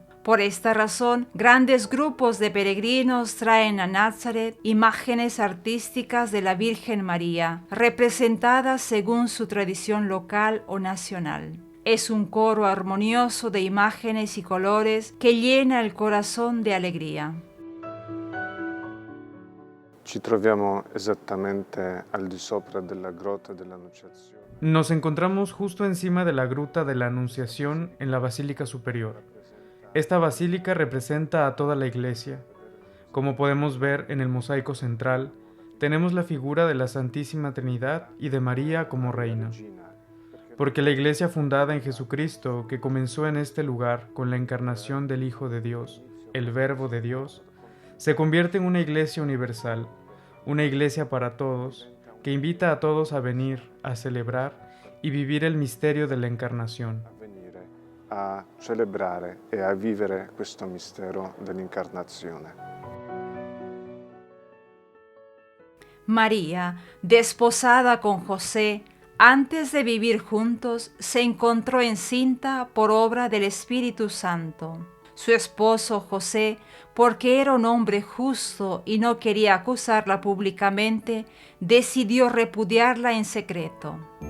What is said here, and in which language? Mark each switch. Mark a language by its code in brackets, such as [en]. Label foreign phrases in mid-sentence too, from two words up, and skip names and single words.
[es] Por esta razón, grandes grupos de peregrinos traen a Nazaret imágenes artísticas de la Virgen María, representadas según su tradición local o nacional. Es un coro armonioso de imágenes y colores que llena el corazón de alegría. [it] Ci troviamo esattamente al di sopra della grotta dell'Annunciazione. [es] Nos encontramos justo encima de la Gruta de la Anunciación en la Basílica Superior. Esta basílica representa a toda la iglesia. Como podemos ver en el mosaico central, tenemos la figura de la Santísima Trinidad y de María como reina. Porque la iglesia fundada en Jesucristo, que comenzó en este lugar con la encarnación del Hijo de Dios, el Verbo de Dios, se convierte en una iglesia universal, una iglesia para todos, que invita a todos a venir, a celebrar y vivir el misterio de la encarnación. [it] A celebrare e a vivere questo mistero dell'incarnazione. [es] María, desposada con José, antes de vivir juntos, se encontró encinta por obra del Espíritu Santo. Su esposo José, porque era un hombre justo y no quería acusarla públicamente, decidió repudiarla en secreto.